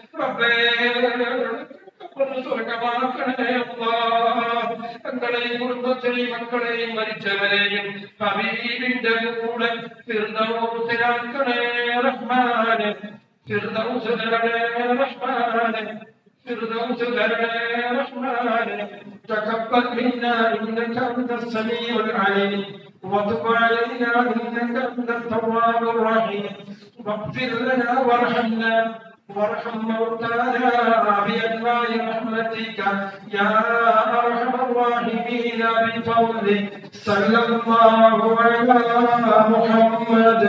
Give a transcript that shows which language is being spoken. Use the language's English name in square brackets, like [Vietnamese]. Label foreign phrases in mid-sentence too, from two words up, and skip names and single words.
[Malayalam] ഞങ്ങളെയും കുടുംബത്തെയും മക്കളെയും മരിച്ചവരെയും ഹബീബിന്റെ കൂടെ ഫിർദൗസിലാക്കണേ റഹ്മാനെ ഫിർദൗസ് തരണേ [Arabic] റഹ്മാനെ فردوس لنا رحمن تقبل منا انك انت السميع العليم وتب علينا انك انت التواب الرحيم واغفر لنا وارحمنا وارحم موتانا بانواع رحمتك يا ارحم الراحمين بفضلك صلى الله على محمد